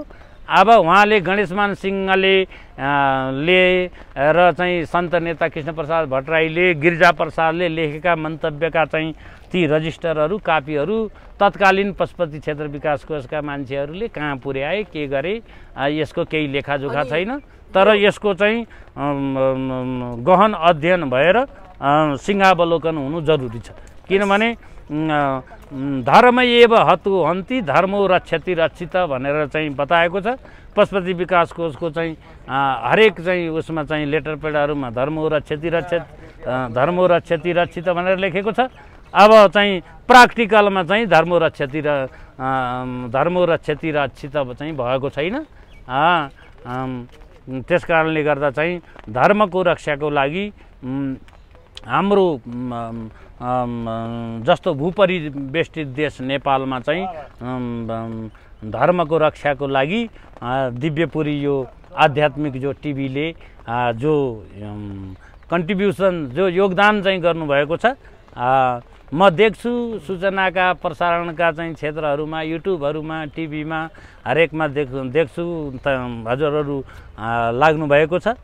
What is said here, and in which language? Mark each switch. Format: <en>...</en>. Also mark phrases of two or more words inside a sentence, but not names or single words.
<ne>अब उहाँले गणेशमान सिंहले र चाहिँ सन्त नेता कृष्णप्रसाद भट्टराईले, गिरिजा प्रसादले लेखेका मन्तव्यका चाहिँ ती रजिस्टरहरू कापीहरू तत्कालीन पशुपति क्षेत्र विकास कोषका मान्छेहरूले कहाँ पुर्याए, के गरे, यसको केही लेखाजोखा छैन। तर यसको चाहिँ गहन अध्ययन भएर सिंहावलोकन हुनु जरुरी छ। किनभने</ne> <sa>धर्म एव हतु हन्ति धर्मो रक्षति रक्षित</sa> <ne>भनेर चाहिँ बताएको छ। पशुपति विकास कोषको चाहिँ हरेक चाहिँ उसमा चाहिँ लेटर पेडहरूमा</ne> <sa>धर्मो रक्षति रक्षित</sa> <ne>भनेर लेखेको छ। अब चाहिँ प्र्याक्टिकलमा चाहिँ</ne> <sa>धर्मो रक्षति रक्षित</sa> <ne>चाहिँ भएको छैन। त्यस कारणले गर्दा चाहिँ धर्मको रक्षाको लागि हाम्रो जस्तो भूपरिवेष्टित देश नेपालमा चाहिँ धर्मको रक्षाको लागि दिव्यपुरी यो आध्यात्मिक जो टिभीले जो कन्ट्रिब्युसन जो योगदान चाहिँ गर्नुभएको छ, म देख्छु सूचनाका प्रसारणका चाहिँ क्षेत्रहरूमा, युट्युबहरूमा, टिभीमा हरेकमा देख्छु हजुरहरू लाग्नु भएको छ।</ne>